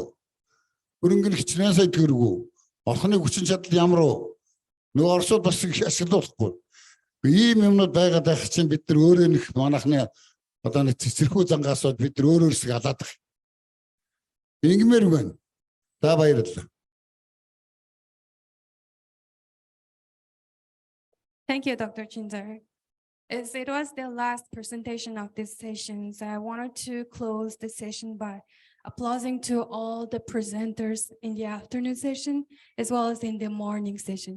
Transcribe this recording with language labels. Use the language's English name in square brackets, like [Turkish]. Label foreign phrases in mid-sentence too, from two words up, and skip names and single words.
[Mongolian] Хөрөнгө нь хичнээн сая төгрөгөө. Орхны хүчин чадал ямар вэ? Нөгөө орсууд бас их ашиглахгүй. Ийм юмнууд байгаад байх чинь бид нар өөрөө нэх манайхны одоо нэг цэцэрхүү зангаасууд бид нар өөрөөсөө алаад байгаа. Ингэмээр байна. За баярлалаа. [English] Thank you, Dr. Chinzer. As it was the last presentation of this session, so I wanted to close the session by applauding to all the presenters in the afternoon session, as well as in the morning session.